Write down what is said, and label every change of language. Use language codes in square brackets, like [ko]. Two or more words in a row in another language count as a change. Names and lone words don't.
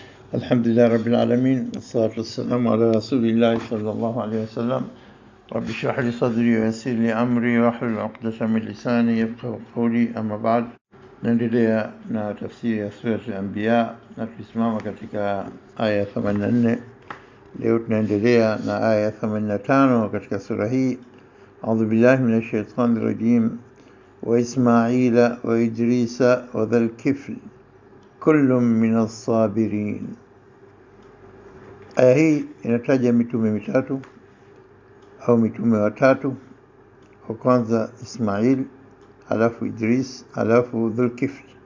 [ar] الحمد لله رب العالمين والصلاة والسلام على رسول الله صلى الله عليه وسلم. رب اشرح لي صدري ويسر لي أمري واحلل عقدة من لساني يفقهوا قولي. أما بعد, [sw] naendelea na tafsiri ya sura al-Anbiya na tusimama katika aya 84. Leo tunaendelea na aya 85 katika sura hii. [ar] أعوذ بالله من الشيطان الرجيم. وإسماعيل وإدريس وذا الكفل كل من الصابرين. [sw] Aya hii inataja mitume mitatu au mitume watatu. Wa kwanza Ismail, alafu Idris, alafu Dhulkifl.